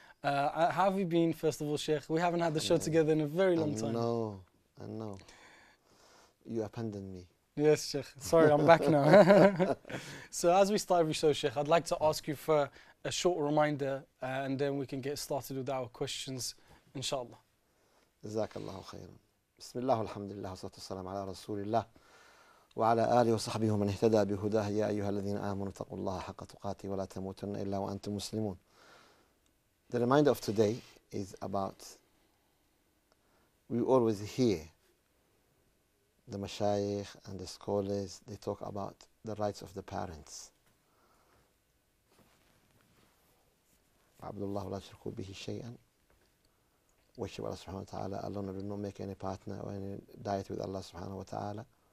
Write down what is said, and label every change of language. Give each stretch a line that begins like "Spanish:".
English: How have you been, first of all, Shaykh? We haven't had the show together in a very long time. I know. You abandoned me. Yes, Shaykh. Sorry, I'm back now. So as we start every show, Shaykh, I'd like to ask you for a short reminder and then we can get started with our questions, inshallah.
Arabic: جزاك الله خيرا. بسم الله والحمد لله والصلاة والسلام على رسول الله وعلى آله وصحبه ومن اهتدى بهداه يا أيها الذين آمنوا اتقوا الله حق تقاته ولا تموتن إلا وأنتم مسلمون.
English: The reminder of today is about, we always hear the mashayikh and the scholars, they talk about the rights of the parents.
Arabic: Abdullah la shirku bihi shay'an.
English: Worship Allah subhanahu wa ta'ala alone, do not make any partner or any diet with Allah subhanahu wa ta'ala.